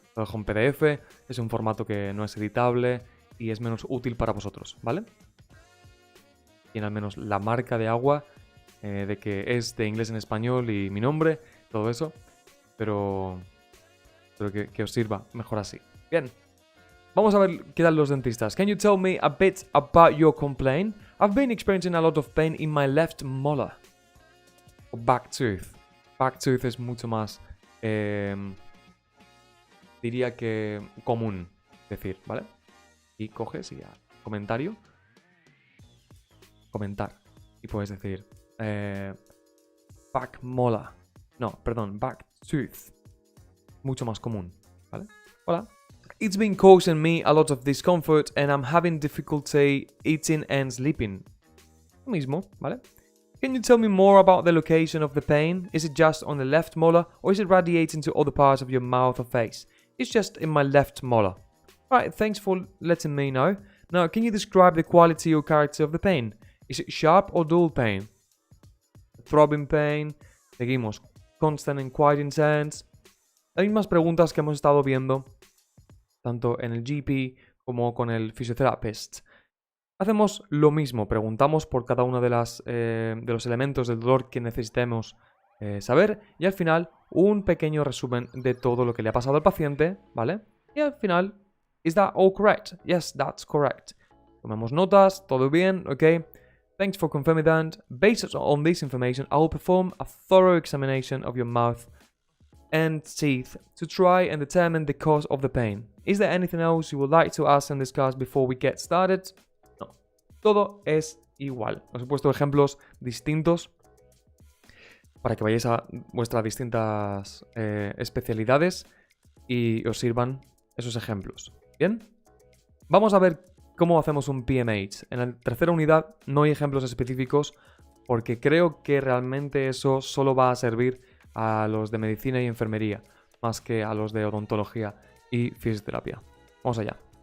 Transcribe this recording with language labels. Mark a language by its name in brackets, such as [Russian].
[Spanish] Lo dejo en PDF, es un formato que no es editable y es menos útil para vosotros, ¿vale? Tiene al menos la marca de agua de que es de inglés en español y mi nombre, todo eso, pero que os sirva mejor así. Bien, vamos a ver qué tal los dentistas. [English] Can you tell me a bit about your complaint? I've been experiencing a lot of pain in my left molar. O back tooth. [Spanish] Back tooth es mucho más, diría que común decir, ¿vale? Y coges y comentario, comentar. Y puedes decir back molar. No, perdón, back tooth. Mucho más común, ¿vale? Hola. [English] It's been causing me a lot of discomfort and I'm having difficulty eating and sleeping. [Spanish] Lo mismo, ¿vale? [English] Can you tell me more about the location of the pain? Is it just on the left molar or is it radiating to other parts of your mouth or face? It's just in my left molar. Alright, thanks for letting me know. Now, can you describe the quality or character of the pain? Is it sharp or dull pain? Throbbing pain. Seguimos. Constant and quite intense. [Spanish] Las mismas preguntas que hemos estado viendo tanto en el GP como con el fisioterapeuta. Hacemos lo mismo, preguntamos por cada uno de los elementos del dolor que necesitemos saber. Y al final, un pequeño resumen de todo lo que le ha pasado al paciente, ¿vale? Y al final, [English] ¿is that all correct? Yes, that's correct. [Spanish] Tomamos notas, todo bien, ok. [English] Thanks for confirming that. Based on this information, I will perform a thorough examination of your mouth and teeth to try and determine the cause of the pain. Is there anything else you would like to ask and discuss before we get started? [Spanish] No, todo es igual. Os he puesto ejemplos distintos para que vayáis a vuestras distintas especialidades y os sirvan esos ejemplos. ¿Bien? Vamos a ver cómo hacemos un PMH. En la tercera unidad no hay ejemplos específicos porque creo que realmente eso solo va a servir a los de medicina y enfermería, más que a los de odontología y fisioterapia. Vamos allá.